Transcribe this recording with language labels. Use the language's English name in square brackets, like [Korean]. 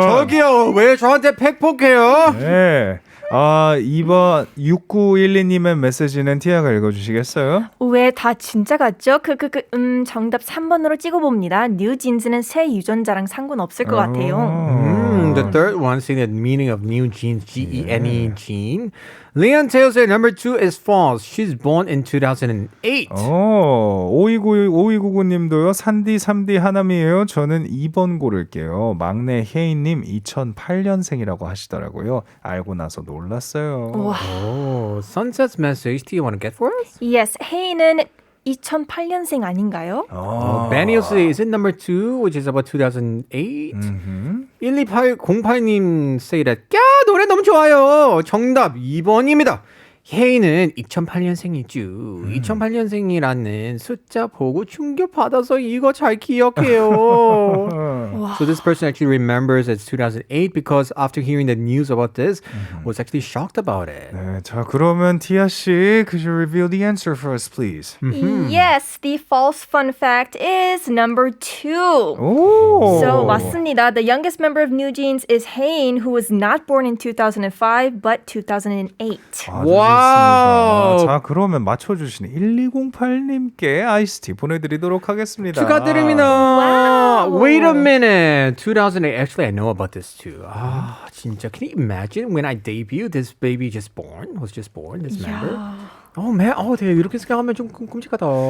[Korean] 저기요, 왜 저한테 팩폭해요? 네. 2번 6912님의 메시지는 티아가 읽어주시겠어요? 왜 다 진짜 같죠? 정답 3번으로 찍어봅니다. 뉴진스는 새 유전자랑 상관없을 것 같아요. [English] The third one saying the meaning of new jeans, G-E-N-E, gene. Leon Taylor said number 2 is false. She's born in 2008. [Korean] 5299님도요. 산디 3D 하남이에요. 저는 2번 고를게요. 막내 혜인님 2008년생이라고 하시더라고요. 알고 나서 놀랐어요. [English] Oh, Sunset's message. Do you want to get for us? Yes, [Korean] 혜인은 2008년생 아닌가요? [English] Banios is it number 2, which is about 2008? [Korean] 12808님 [English] say that. [Korean] 야, 노래 너무 좋아요. 정답 2번입니다. 혜인은 2008년생이죠. 2008년생이라는 숫자 보고 충격받아서 이거 잘 기억해요. [English] So this person actually remembers it's 2008 because after hearing the news about this, was actually shocked about it. [Korean] 네, 자 그러면 티아 씨, [English] could you reveal the answer for us, please? Yes, the false fun fact is number 2. [Korean] 오. So 맞습니다. [English] The youngest member of NewJeans is Hain, who was not born in 2005 but 2008. [Korean] 와우. 자 그러면 맞춰주신 1208님께 아이스티 보내드리도록 하겠습니다. 축하드립니다. [English] Wow. Wait a minute. 2008. Actually, I know about this too. [Korean] 아, 진짜. [English] Can you imagine when I debuted, this baby was just born, this member? Oh man, [Korean] 되게 이렇게 생각하면 좀 끔찍하다.